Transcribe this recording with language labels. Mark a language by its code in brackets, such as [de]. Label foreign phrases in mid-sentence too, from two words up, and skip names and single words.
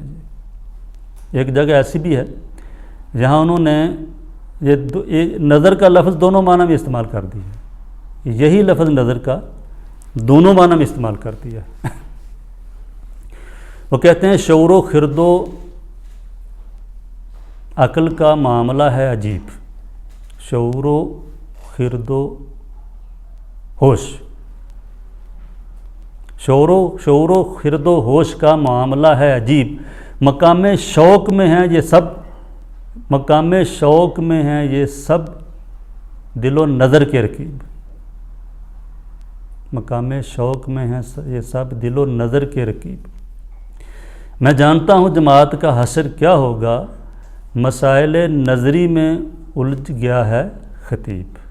[ur] ایک جگہ ایسی بھی ہے جہاں انہوں نے یہ نظر کا لفظ دونوں معنی میں استعمال کر دیا، یہی لفظ نظر کا دونوں معنی میں استعمال کر دیا۔ وہ کہتے ہیں شعور و خرد و عقل کا معاملہ ہے عجیب، شعور و خرد و ہوش، شعور و خرد و ہوش کا معاملہ ہے عجیب، مقام شوق میں ہیں یہ سب، مقام شوق میں ہیں یہ سب دل و نظر کے رقیب، مقام شوق میں ہیں یہ سب دل و نظر کے رقیب، میں جانتا ہوں جماعت کا حشر کیا ہوگا، مسائل نظری میں الجھ گیا ہے خطیب،